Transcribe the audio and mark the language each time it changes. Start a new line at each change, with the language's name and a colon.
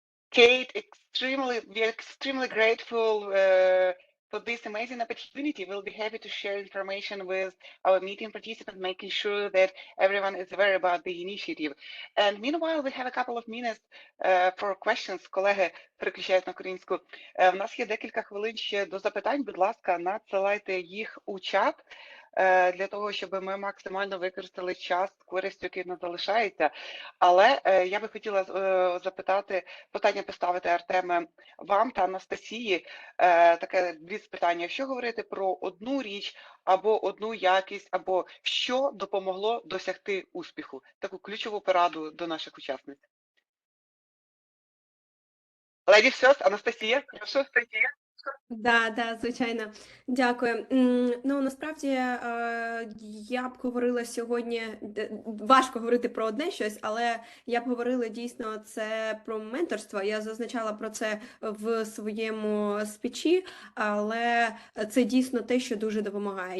English: Kate, we are extremely grateful for this amazing opportunity. We'll be happy to share information with our meeting participants, making sure that everyone is aware about the initiative. And meanwhile, we have a couple of minutes for questions.
Ukrainian: Колеги переключають на українську. В нас є декілька хвилин ще до запитань. Будь ласка, надсилайте їх у чат для того, щоб ми максимально використали час з користю, який нас залишається. Але я би хотіла запитати, питання поставити, Артеме, вам та Анастасії, таке дві питання. Якщо говорити про одну річ, або одну якість, або що допомогло досягти успіху, таку ключову пораду до наших учасниць.
English: Ladies first, Анастасія,
Ukrainian: прошу. Да, звичайно. Дякую. Ну, насправді, я б говорила сьогодні, важко говорити про одне щось, але я б говорила дійсно це про менторство. Я зазначала про це в своєму спічі, але це дійсно те, що дуже допомагає.